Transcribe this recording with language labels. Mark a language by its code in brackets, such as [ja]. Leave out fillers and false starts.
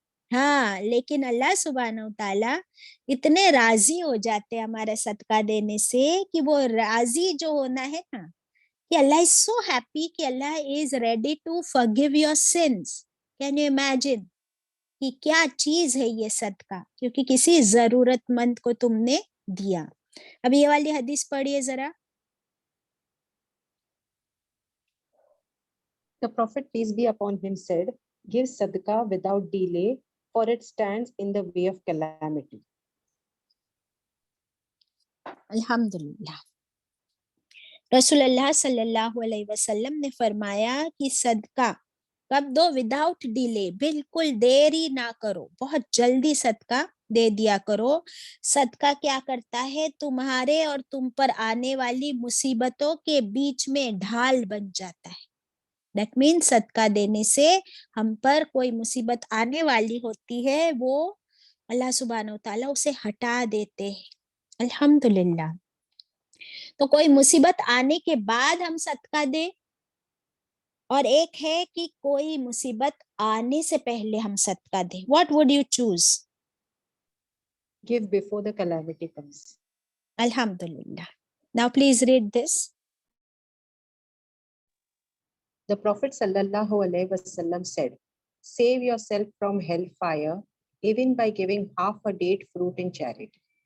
[hi] हाँ, लेकिन अल्लाह सुब्हानहू ताला इतने राजी हो जाते हैं हमारे सदका देने से कि वो राजी जो होना है ना, कि [en] Allah is so happy कि Allah is ready to forgive your sins. Can you imagine [hi] कि क्या चीज है ये सदका, क्योंकि किसी जरूरतमंद को तुमने दिया। अब ये वाली हदीस पढ़िए जरा। [en] The Prophet, peace be upon him, said, "Give sadaqah without delay, for it stands in the way of calamity." [ar] अल्हम्दुलिल्लाह। [hi] रसूलुल्लाह सल्लल्लाहु अलैहि वसल्लम ने फरमाया कि सदका कब दो, [en] without delay, [hi] बिल्कुल देरी ना करो, बहुत जल्दी सदका दे दिया करो। सदका क्या करता है, तुम्हारे और तुम पर आने वाली मुसीबतों के बीच में ढाल बन जाता है। [en] that mean [hi] सदका देने से हम पर कोई मुसीबत आने वाली होती है, वो अल्लाह सुब्हानहू ताला उसे हटा देते हैं। [ar] अल्हम्दुलिल्लाह। [hi] तो कोई मुसीबत आने के बाद हम सदका दे, और एक है कि कोई मुसीबत आने से पहले हम सदका दे। [en] What would you choose? Give before the calamity comes. [ar] अल्हम्दुलिल्लाह। [en] Now please read this. The Prophet sallallahu alaihi wasallam said, "Save yourself from hellfire, even by giving half a date fruit in charity."